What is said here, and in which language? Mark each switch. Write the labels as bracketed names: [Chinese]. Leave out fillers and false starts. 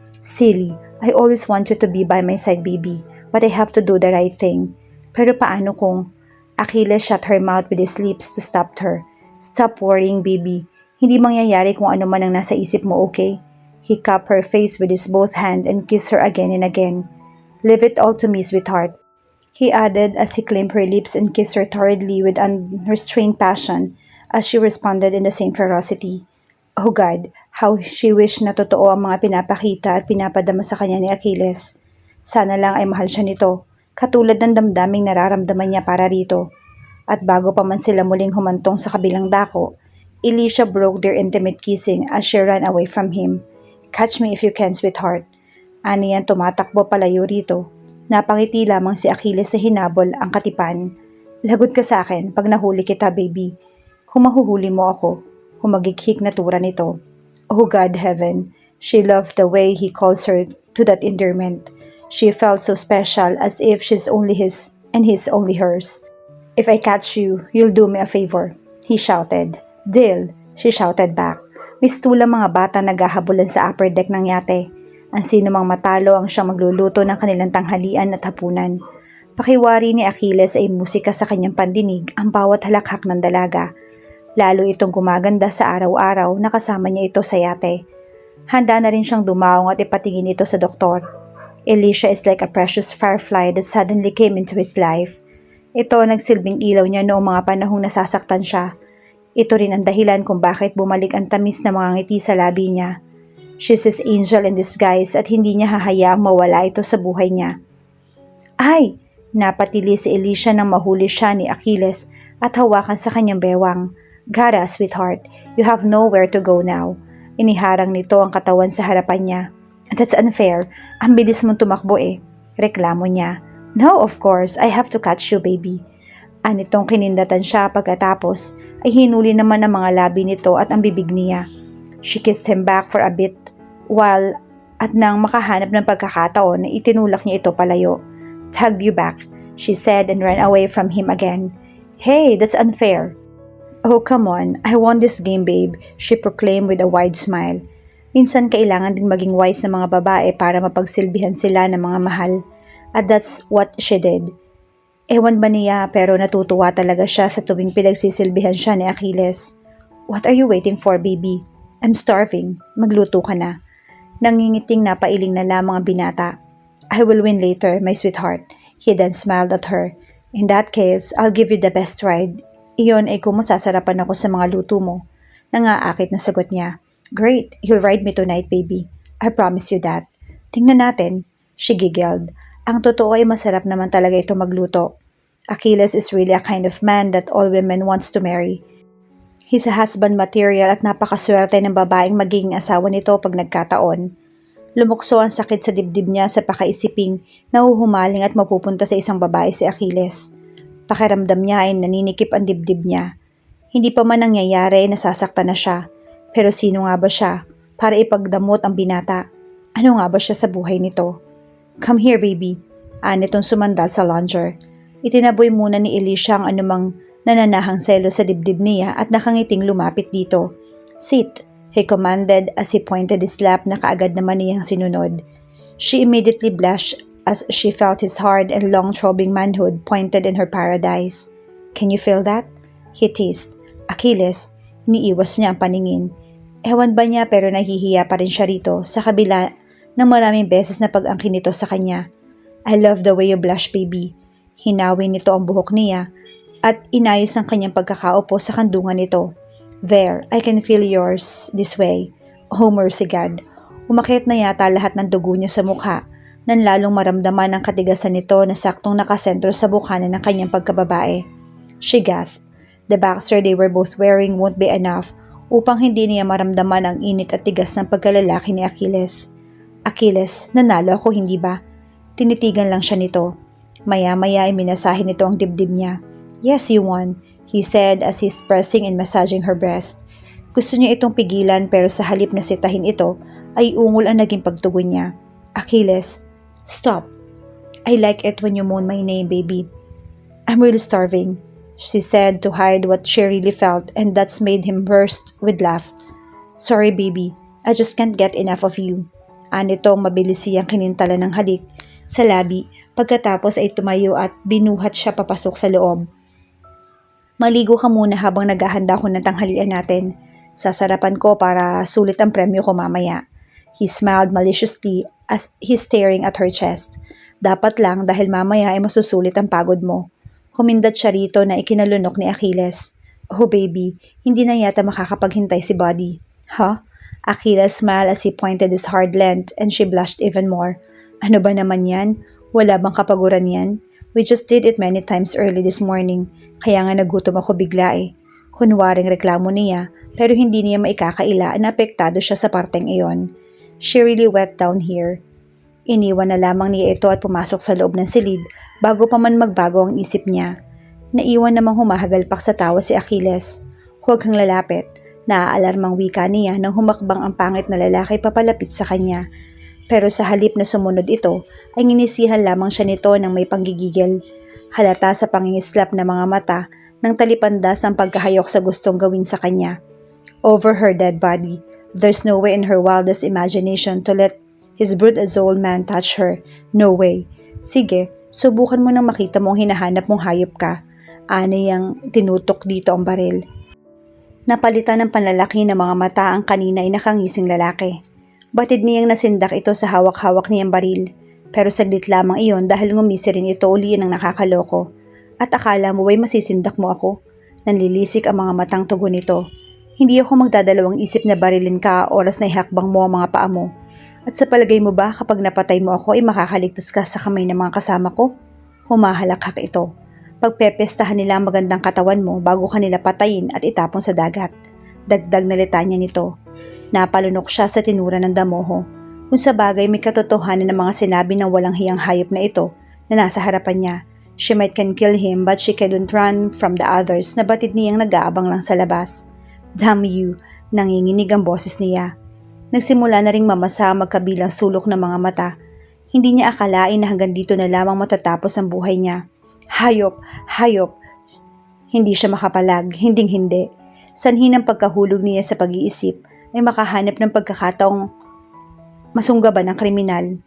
[English] Silly, I always want you to be by my side, baby, but I have to do the right thing. [Filipino] Pero paano kung... [English] Achilles shut her mouth with his lips to stop her. Stop worrying, baby. [Filipino] Hindi mangyayari kung ano man ang nasa isip mo, okay? [English] He cupped her face with his both hand and kissed her again and again. Leave it all to me, sweetheart. He added as he claimed her lips and kissed her torridly with unrestrained passion as she responded in the same ferocity. Oh God, how she wished [Filipino] na totoo ang mga pinapakita at pinapadama sa kanya ni Achilles. Sana lang ay mahal siya nito, katulad ng damdaming nararamdaman niya para rito. At bago pa man sila muling humantong sa kabilang dako, [English] Elisha broke their intimate kissing as she ran away from him. Catch me if you can, sweetheart. [Filipino] Aniyan tumatakbo palayo rito. Napangiti lamang si Achilles na hinabol ang katipan. Lagot ka sa akin pag nahuli kita, baby. Kung mahuhuli mo ako, humagighik na tura nito. [English] Oh God, heaven, she loved the way he calls her to that endearment. She felt so special as if she's only his and he's only hers. If I catch you, you'll do me a favor, he shouted. Deal, she shouted back. [Filipino] Mistula mga bata naghahabulan sa upper deck ng yate. Ang sino mang matalo ang siyang magluluto ng kanilang tanghalian at hapunan. Pakiwari ni Achilles ay musika sa kanyang pandinig ang bawat halakhak ng dalaga. Lalo itong gumaganda sa araw-araw na kasama niya ito sa yate. Handa na rin siyang dumaong at ipatingin ito sa doktor. [English] Elisha is like a precious firefly that suddenly came into his life. [Filipino] Ito ang nagsilbing ilaw niya noong mga panahong nasasaktan siya. Ito rin ang dahilan kung bakit bumalik ang tamis na mga ngiti sa labi niya. [English] She's his angel in disguise [Filipino] at hindi niya hahayaang mawala ito sa buhay niya. Ay! Napatili si Elisha nang mahuli siya ni Achilles at hawakan sa kanyang bewang. [English] Gara, sweetheart, you have nowhere to go now. [Filipino] Iniharang nito ang katawan sa harapan niya. [English] That's unfair. [Filipino] Ang bilis mong tumakbo eh. Reklamo niya. [English] No, of course. I have to catch you, baby. [Filipino] Anitong kinindatan siya pagkatapos ay hinuli naman ang mga labi nito at ang bibig niya. [English] She kissed him back for a bit while [Filipino] at nang makahanap ng pagkakataon na itinulak niya ito palayo. [English] Hug you back, she said and ran away from him again. Hey, that's unfair. Oh, come on. I won this game, babe, she proclaimed with a wide smile. [Filipino] Minsan kailangan din maging wise ng mga babae para mapagsilbihan sila ng mga mahal. At [English] that's what she did. [Filipino] Ewan ba niya pero natutuwa talaga siya sa tuwing pinagsisilbihan siya ni Achilles. [English] What are you waiting for, baby? I'm starving. [Filipino] Magluto ka na. Nangingiting napailing na lamang ang binata. [English] I will win later, my sweetheart. He then smiled at her. In that case, I'll give you the best ride. [Filipino] Iyon ay kung masasarapan ako sa mga luto mo. Nangaakit na sagot niya. [English] Great, you'll ride me tonight, baby. I promise you that. [Filipino] Tingnan natin. [English] She giggled. [Filipino] Ang totoo ay masarap naman talaga ito magluto. [English] Achilles is really a kind of man that all women wants to marry. He's a husband material [Filipino] at napakaswerte ng babaeng magiging asawa nito pag nagkataon. Lumukso ang sakit sa dibdib niya sa pakaisiping nahuhumaling at mapupunta sa isang babae si Achilles. Pakiramdam niya ay naninikip ang dibdib niya. Hindi pa man nangyayari, nasasaktan na siya. Pero sino nga ba siya para ipagdamot ang binata? Ano nga ba siya sa buhay nito? [English] Come here, baby. [Filipino] Anitong sumandal sa lounger. Itinaboy muna ni Alicia ang anumang nananahang selo sa dibdib niya at nakangiting lumapit dito. [English] Sit, he commanded as he pointed his lap [Filipino] na kaagad naman niyang sinunod. [English] She immediately blushed as she felt his hard and long-throbbing manhood pointed in her paradise. Can you feel that? He teased. [Filipino] Achilles, iniiwas niya ang paningin. Ewan ba niya pero nahihiya pa rin siya rito sa kabila ng maraming beses na pag-angkin nito sa kanya. [English] I love the way you blush, baby. [Filipino] Hinawi nito ang buhok niya at inayos ang kanyang pagkakaupo sa kandungan nito. [English] There, I can feel yours this way. Oh, mercy God. [Filipino] Umakyat na yata lahat ng dugo niya sa mukha nang lalong maramdaman ang katigasan nito na saktong nakasentro sa bukhanan ng kanyang pagkababae. [English] She gasped. The boxer they were both wearing won't be enough [Filipino] upang hindi niya maramdaman ang init at tigas ng pagkalalaki ni Achilles. Achilles, nanalo ako hindi ba? Tinitigan lang siya nito. Maya-maya ay minasahin nito ang dibdib niya. [English] Yes, you won, he said as he's pressing and massaging her breast. [Filipino] Gusto niya itong pigilan pero sa halip na sitahin ito ay ungol ang naging pagtugon niya. [English] Achilles, stop. I like it when you moan my name, baby. I'm really starving, she said to hide what she really felt, and that's made him burst with laugh. Sorry, baby. I just can't get enough of you. [Filipino] Anitong mabilis siyang kinintala ng halik sa labi pagkatapos ay tumayo at binuhat siya papasok sa loob. Maligo ka muna habang naghahanda ko ng tanghalian natin. Sasarapan ko para sulit ang premyo ko mamaya. [English] He smiled maliciously as he's staring at her chest. [Filipino] Dapat lang dahil mamaya ay masusulit ang pagod mo. Kumindat siya rito na ikinalunok ni Achilles. [English] Oh baby, [Filipino] hindi na yata makakapaghintay si Buddy. Huh? [English] Achilles smiled as he pointed his hard length and she blushed even more. [Filipino] Ano ba naman yan? Wala bang kapaguran yan? [English] We just did it many times early this morning, [Filipino] kaya nga nagutom ako bigla eh. Kunwaring reklamo niya, pero hindi niya maikakaila na apektado siya sa parteng iyon. [English] She really wet down here. [Filipino] Iniwan na lamang niya ito at pumasok sa loob ng silid bago pa man magbago ang isip niya. Naiwan namang humahagalpak sa tawa si Achilles. Huwag kang lalapit. Naaalarmang wika niya nang humakbang ang pangit na lalaki papalapit sa kanya. Pero sa halip na sumunod ito, ay nginisihan lamang siya nito ng may panggigigil. Halata sa pangingislap na mga mata nang talipandas ang pagkahayok sa gustong gawin sa kanya. [English] Over her dead body, there's no way in her wildest imagination to let his brute as old man touch her. No way. [Filipino] Sige, subukan mo nang makita mong hinahanap mong hayop ka. Aniyang tinutok dito ang baril. Napalitan ng panlalaki ng mga mata ang kanina ay nakangising lalaki. Batid niyang nasindak ito sa hawak-hawak niyang baril. Pero saglit lamang iyon dahil ngumisi rin ito uli ng nakakaloko. At akala mo ay masisindak mo ako? Nanlilisik ang mga matang tugon nito. Hindi ako magdadalawang isip na barilin ka oras na ihakbang mo ang mga paa mo. At sa palagay mo ba kapag napatay mo ako ay makakaligtas ka sa kamay ng mga kasama ko? Humahalakhak ito. Pagpepestahan nila ang magandang katawan mo bago kanila patayin at itapon sa dagat. Dagdag na litanya nito. Napalunok siya sa tinura ng damoho. Kung sa bagay may katotohanan ng mga sinabi ng walang hiyang hayop na ito na nasa harapan niya. [English] She might can kill him but she couldn't run from the others [Filipino] na batid niyang nag-aabang lang sa labas. [English] Damn you, [Filipino] nanginginig ang boses niya. Nagsimula na ring mamasa magkabilang sulok ng mga mata. Hindi niya akalain na hanggang dito na lamang matatapos ang buhay niya. Hayop, hayop. Hindi siya makapalag, hinding-hindi. Sanhi ng pagkahulog niya sa pag-iisip ay makahanap ng pagkakataong masunggaban ng kriminal.